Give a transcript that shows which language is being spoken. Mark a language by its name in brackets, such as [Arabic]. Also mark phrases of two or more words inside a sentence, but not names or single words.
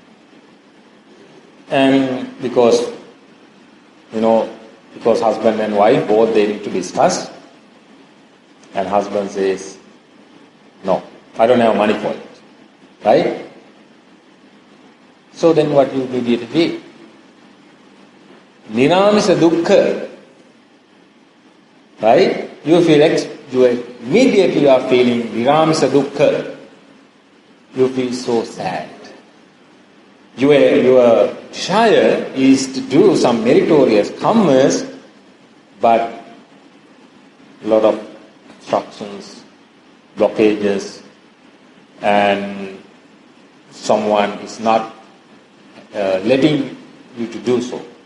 [English] And because husband and wife both they need to discuss. And husband says, no, I don't have money for it. Right? So then what you immediately feel? [Pali] Niramisa dukkha. [English] Right? You immediately are feeling [Pali] niramisa dukkha. [English] You feel so sad. Your desire is to do some meritorious commerce, but a lot of obstructions, blockages, and someone is not letting you to do so.